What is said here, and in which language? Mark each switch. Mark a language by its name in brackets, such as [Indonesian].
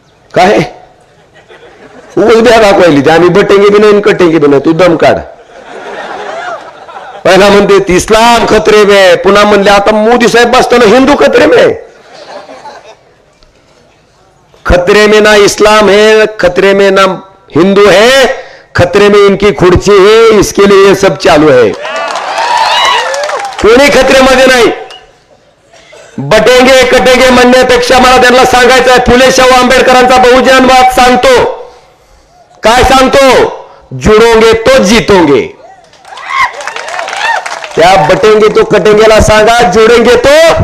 [Marathi] काय उद्या दाखवायली ते आम्ही [Hindi] बटेंगे बी नाही कटेंगे बी नाही. [Marathi] तू दम काढ. पहिला म्हणते [Hindi] इस्लाम खतरे में, [Marathi] पुन्हा म्हणले आता मोदी साहेब बसताना [Hindi] हिंदू खतरे में. खतरे में ना इस्लाम है, खतरे में ना हिंदू है, खतरे में इनकी खुर्ची है, इसके लिए ये सब चालू है. [Marathi] कोणी खतरेमध्ये नाही. [Hindi] बटेंगे कटेंगे [Marathi] म्हणण्यापेक्षा मला त्यांना सांगायचं आहे, फुले शाहू आंबेडकरांचा बहुजनवाद सांगतो. काय सांगतो? [Hindi] जुडोंगे तो जीतोंगे. [Marathi] त्या [Hindi] बटेंगे तो कटेंगेला [Marathi] सांगा, [Hindi] जुडेंगे तो.